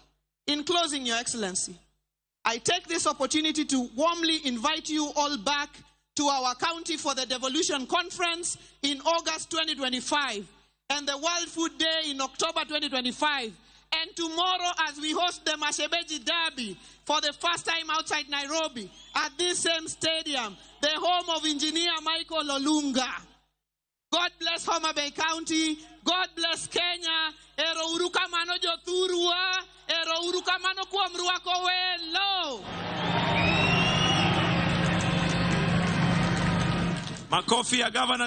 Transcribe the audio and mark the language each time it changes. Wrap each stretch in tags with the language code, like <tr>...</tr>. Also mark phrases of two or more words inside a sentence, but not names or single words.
<en>In closing, Your Excellency, I take this opportunity to warmly invite you all back to our county for the Devolution Conference in August 2025 and the World Food Day in October 2025. And tomorrow, as we host the Mashebeji Derby for the first time outside Nairobi at this same stadium, the home of Engineer Michael Olunga. God bless Homa Bay County. God bless Kenya.</en> <luo>Ero uruka mano joturua. Ero uruka mano kuamrua kowelo.</luo> <sw>Makofi ya Gavana.</sw>